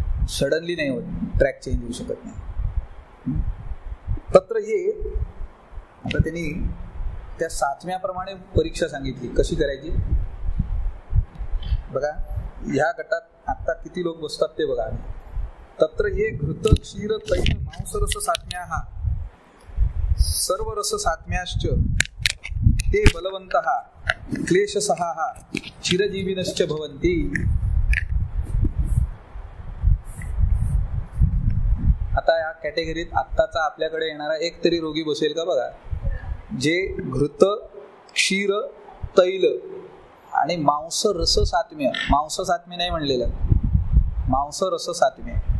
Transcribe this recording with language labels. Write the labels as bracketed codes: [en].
[mr] Suddenly नाही होत, track change होऊ शकत नाही. [sa] तत्र ये [mr] आता त्यांनी त्या सातव्याप्रमाणे परीक्षा सांगितली कशी करायची. बघा, ह्या गटात आता किती लोक बसतात ते बघा. [sa] तत्र ये घृत क्षीर तैल मांसरस सात्म्याः सर्व रस सात्म्याश्च ते बलवन्तः क्लेशसहाः चिरजीविनश्च भवन्ति. [mr] आता या कॅटेगरीत आत्ताचा आपल्याकडे येणारा एक तरी रोगी बसेल का बघा, जे घृत क्षीर तैल आणि मांस रस सात्म्य, मांस सात्म्य नाही म्हणलेलं, मांस रस सात्म्य.